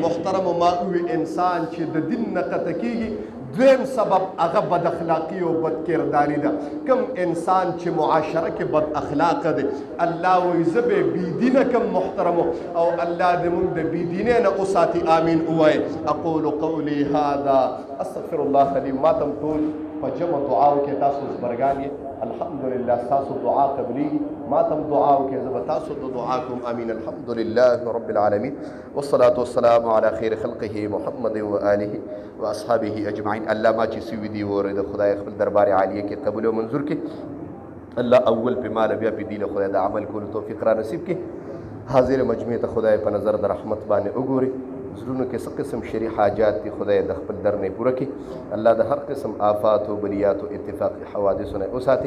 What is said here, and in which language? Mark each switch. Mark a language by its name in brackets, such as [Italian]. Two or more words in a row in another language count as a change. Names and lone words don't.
[Pashto] محترمو ما ووي انسان چې د دین نه قطع کېږي دویم سبب هغه بد اخلاقی او بد کرداری ده. کم انسان چې معاشره کې بد اخلاقه دی الله وایي زه به بېدینه کم محترمو او الله دې موږ د بېدینۍ نه وساتي آمین ووایي. [Arabic] اقول قولي هذا استغفر الله لي [Pashto] ما تم ټول په جمع دعاو کې تاسو زبرګان یې الحمدلله ستاسو دعا قبلېږي ما تم دعا وکړئ زه به تاسو ته دعا کوم آمین. [Arabic] الحمدلله رب العالمین والصلاة والسلام على خیر خلقه محمد و آله و اصحابه اجمعین. [Pashto] الله ما چې سوي دي وره د خدای خپل دربار عالیه کې قبول او منظور کړي. الله اول په مال بیا په دین خدای د عمل کولو توفیق را نصیب کړي. حاضر مجمع ته خدای په نظر د رحمت باندې وګوري. زړونو کې څه قسم شرعي حاجات دي خدای د خپل در نه پوره کړي. الله د هر قسم آفات او بلیات او اتفاقي حوادثو نه وساتي.